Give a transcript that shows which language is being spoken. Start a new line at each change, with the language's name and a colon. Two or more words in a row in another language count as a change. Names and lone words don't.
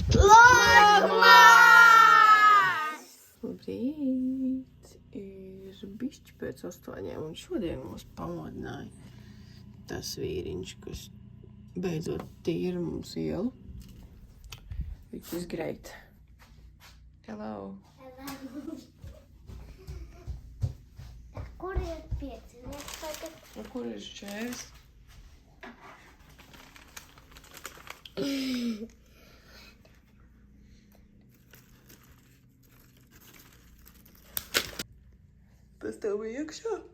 Latvian: Vlogmas! Labrīt! Ir bišķi pēc 8 un šodien mūs pamodināja tas vīriņš, kas beidzot tīra mums ielu.
English: Which is great. Hello!
Latvian: Kur ir 5 tagad? Un kur ir šķērs? Tas tev bija iekšā?